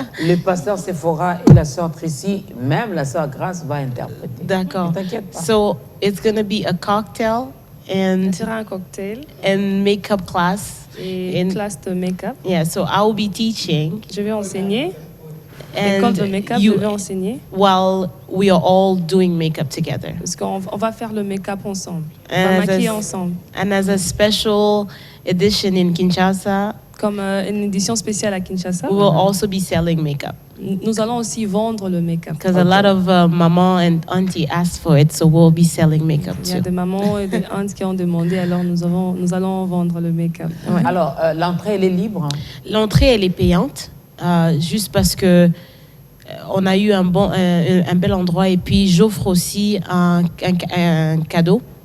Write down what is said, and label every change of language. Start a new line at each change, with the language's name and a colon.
French: Le pasteur Sephora et la sœur Tracy, même la sœur Grace, va interpréter. D'accord. T'inquiète pas.
English: So, it's going to be a cocktail and...
French: Ce sera un cocktail.
English: And makeup class.
French: Et une classe de make-up.
English: Yeah, so I will be teaching.
French: Je vais enseigner.
English: And
French: de make-up, je vais enseigner.
English: While we are all doing makeup together.
French: Parce qu'on va faire le make-up ensemble. On va maquiller ensemble.
English: And as a special edition in Kinshasa,
French: comme une édition spéciale à Kinshasa,
English: we will also be selling makeup.
French: Nous allons aussi vendre le make-up.
English: Because a lot of maman and auntie asked for it, so we'll be selling makeup too.
French: Il y a des mamans et des aunts qui ont demandé, alors nous allons vendre le make-up. Ouais. Alors, l'entrée, elle est libre? L'entrée, elle est payante, juste parce que on a eu un bel endroit et puis j'offre aussi un cadeau.